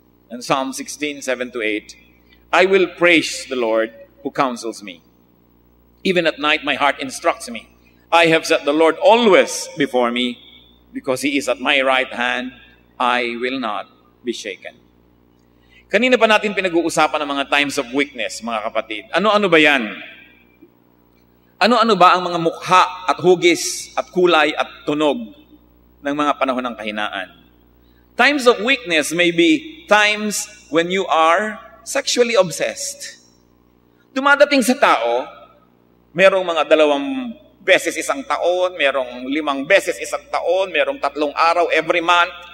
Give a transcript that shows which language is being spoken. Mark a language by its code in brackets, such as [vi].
[en] And Psalm 16, 7-8, I will praise the Lord who counsels me. Even at night, my heart instructs me. I have set the Lord always before me. Because He is at my right hand, I will not be shaken. [tl] Kanina pa natin pinag-uusapan ng mga times of weakness, mga kapatid. Ano-ano ba yan? Ano-ano ba ang mga mukha at hugis at kulay at tunog ng mga panahon ng kahinaan? [en] Times of weakness may be times when you are sexually obsessed. [tl] Dumadating sa tao, merong mga 2 beses isang taon, merong 5 beses isang taon, merong 3 araw every month.